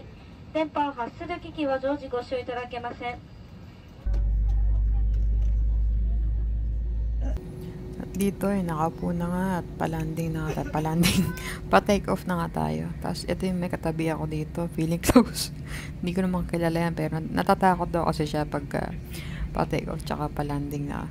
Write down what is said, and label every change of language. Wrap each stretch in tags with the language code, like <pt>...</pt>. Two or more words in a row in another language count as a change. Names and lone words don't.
<ja>電波を発する機器は常時ご使用いただけません。</ja> <tl>At dito ay nakaupo na nga at palanding na nga, pa-</tl> <en>take off</en> <tl>na nga tayo. Tapos ito yung may katabi ako dito,</tl> <en>feeling close.</en> <tl>Hindi ko naman kilala yan, pero natatakot daw kasi siya pagka pa-</tl> <en>take off</en> <tl>tsaka palanding na.</tl>